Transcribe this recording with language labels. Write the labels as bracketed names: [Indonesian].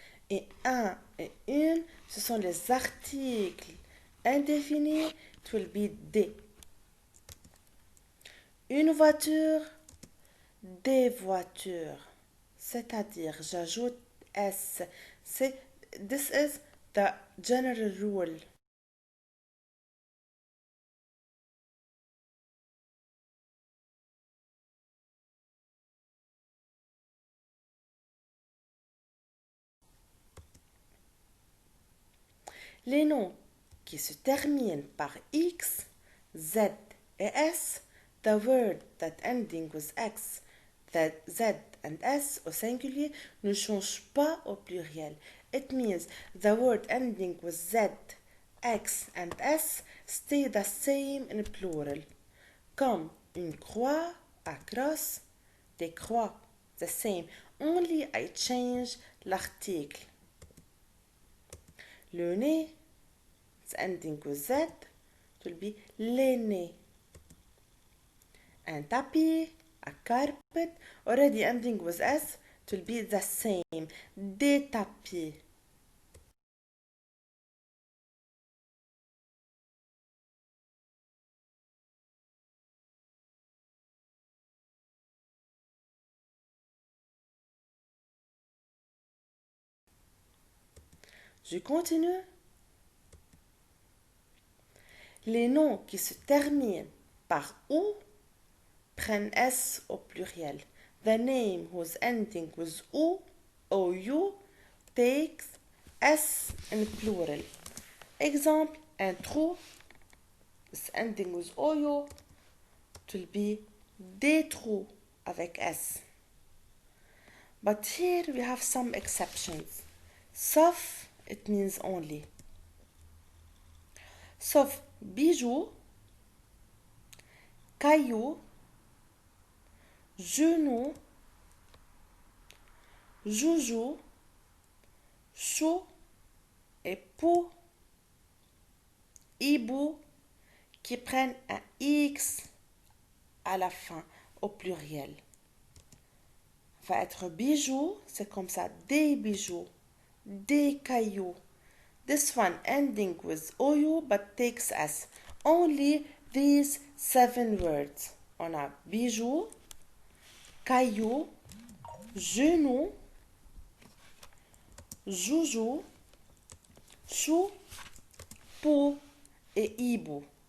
[French] Et un et une, ce sont les articles indéfinis, [English] it will be des. [French] une voiture, des voitures. C'est-à-dire, j'ajoute S. [English] This is the general rule. [French] Les noms qui se terminent par X, Z et S, [English] the word that ending with X, that Z and S [French] au singulier ne change pas au pluriel. [English] It means the word ending with Z, X and S stay the same in plural. [French] Comme une croix, [English] a cross, [French] des croix, [English] the same. Only I change [French] l'article. Le nez, [English] it's ending with Z, it will be l'aîné. And tapis, a carpet, already ending with S, it will be the same. [French] Des tapis. Je continue. Les noms qui se terminent par OU prennent S au pluriel. [English] The name whose ending with OU, OU, takes S in plural. [French] Exemple, un trou [English] is ending with OU, it will be [French] des trous avec S. [English] But here we have some exceptions. [French] Sauf, [English] it means only. [French] Sauf bijou, caillou, genou, joujou, chou et pou, hibou, qui prennent un X à la fin, au pluriel. Va être bijoux, c'est comme ça, des bijoux, des cailloux. [English] This one ending with OU but takes S. Only these 7 words. [French] On a bijoux, caillou, genou, joujou, chou, pou et hibou.